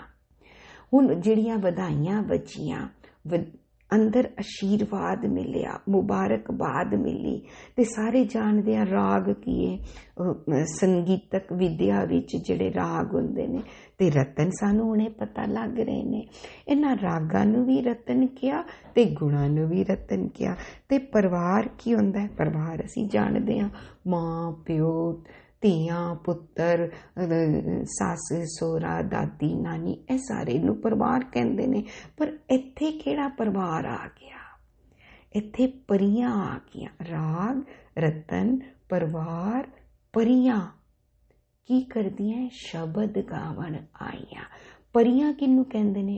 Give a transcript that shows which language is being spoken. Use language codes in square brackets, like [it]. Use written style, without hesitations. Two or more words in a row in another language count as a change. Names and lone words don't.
[pa] ਹੁਣ ਜਿਹੜੀਆਂ ਵਧਾਈਆਂ ਵੱਜੀਆਂ, ਅੰਦਰ ਅਸ਼ੀਰਵਾਦ ਮਿਲਿਆ, ਮੁਬਾਰਕਬਾਦ ਮਿਲੀ, ਤੇ ਸਾਰੇ ਜਾਣਦੇ ਆ ਰਾਗ ਕੀਏ, ਸੰਗੀਤਕ ਵਿੱਦਿਆ ਵਿੱਚ ਜਿਹੜੇ ਰਾਗ ਹੁੰਦੇ ਨੇ, ਤੇ ਰਤਨ ਸਾਨੂੰ ਹੁਣੇ ਪਤਾ ਲੱਗ ਰਹੇ ਨੇ। ਇਨ੍ਹਾਂ ਰਾਗਾਂ ਨੂੰ ਭੀ ਰਤਨ ਕੀਤਾ ਤੇ ਗੁਣਾਂ ਨੂੰ ਭੀ ਰਤਨ ਕੀਤਾ। ਤੇ ਪਰਿਵਾਰ ਕੀ ਹੁੰਦਾ ਹੈ? ਪਰਿਵਾਰ ਅਸੀਂ ਜਾਣਦੇ ਆ, ਮਾਂ ਪਿਓ, ਧੀਆਂ ਪੁੱਤਰ, ਸੱਸ ਸਹੁਰਾ, ਦਾਦੀ ਨਾਨੀ, ਇਹ ਸਾਰੇ ਨੂੰ ਪਰਿਵਾਰ ਕਹਿੰਦੇ ਨੇ। ਪਰ ਇੱਥੇ ਕਿਹੜਾ ਪਰਿਵਾਰ ਆ ਗਿਆ? ਇੱਥੇ ਪਰੀਆਂ ਆ ਗਈਆਂ। ਰਾਗ ਰਤਨ ਪਰਿਵਾਰ ਪਰੀਆਂ ਕੀ ਕਰਦੀਆਂ? ਸ਼ਬਦ ਗਾਵਣ ਆਈਆਂ। ਪਰੀਆਂ ਕਿਹਨੂੰ ਕਹਿੰਦੇ ਨੇ?